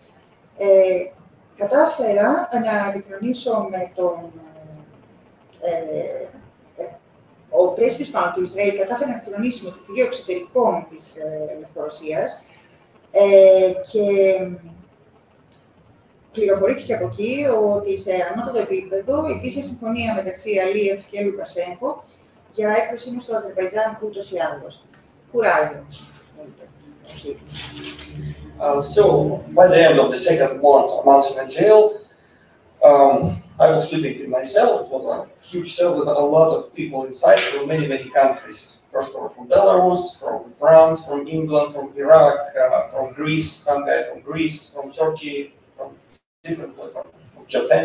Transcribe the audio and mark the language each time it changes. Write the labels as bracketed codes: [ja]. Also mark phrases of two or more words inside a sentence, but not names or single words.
[el] Κατάφερα να επικοινωνήσω με τον ο πρέσβης πάνω του Ισραήλ κατάφερε να επικοινωνήσει με το Υπουργείο Εξωτερικών της Λευκορωσίας και πληροφορήθηκε από εκεί ότι σε ανώτατο επίπεδο υπήρχε συμφωνία μεταξύ Αλίεφ και Λουκασένκο για έκδοσή μου στο Αζερμπαϊτζάν ούτως ή άλλως. Κουράγιο. [en] So, by the end of the second month in jail, I was sleeping in my cell. It was a huge cell with a lot of people inside from many countries. First of all, from Belarus, from France, from England, from Iraq, from Greece, some guy from Greece, from Turkey, from different places, from Japan.